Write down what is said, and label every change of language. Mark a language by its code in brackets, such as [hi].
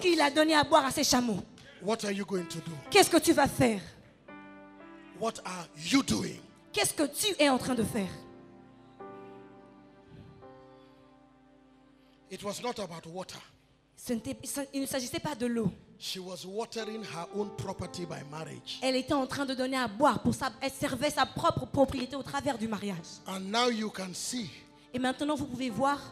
[fr] qu'il a donné à boire à ses chameaux. [en] What are you going to do? [fr] Qu'est-ce que tu vas faire? [en] What are you doing? [fr] Qu'est-ce que tu es en train de faire? [en] It was not about water. [fr] Il ne s'agissait pas de l'eau. [en] She was watering her own property by marriage. [fr] Elle était en train de donner à boire elle servait sa propre propriété au travers du mariage. [en] And now you can see [fr] Et maintenant, vous pouvez voir,